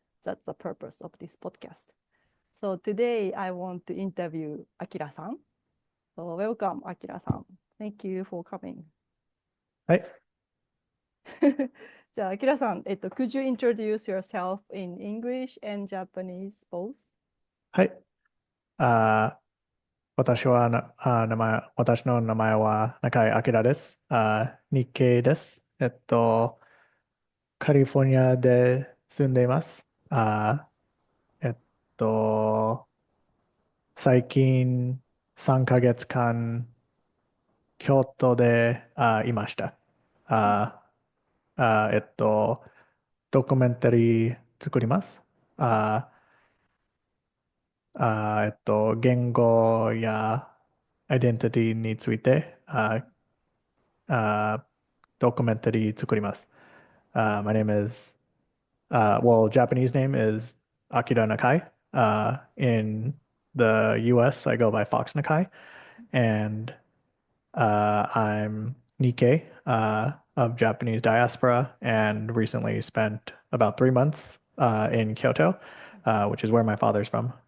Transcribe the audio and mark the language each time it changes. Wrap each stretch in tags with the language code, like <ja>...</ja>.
<en>That's the purpose of this podcast. So today I want to interview Akira-san. So welcome, Akira-san. Thank you for coming.</en> <ja>はい。じゃあ、アキラさん、</ja> <en>could you introduce yourself in English and Japanese both?</en> <ja>はい。私の名前は中井明です。日系です。カリフォルニアで住んでいます。えっと、最近3ヶ月間、京都でいました。ああえっと、ドキュメンタリー作ります。あ言語やアイデンティティについてドキュメンタリー作ります。</ja> <en>My name is, well, Japanese name is Akira Nakai. In the US, I go by Fox Nakai. And I'm Nikkei of Japanese diaspora and recently spent about 3 months in Kyoto, which is where my father's from.</en>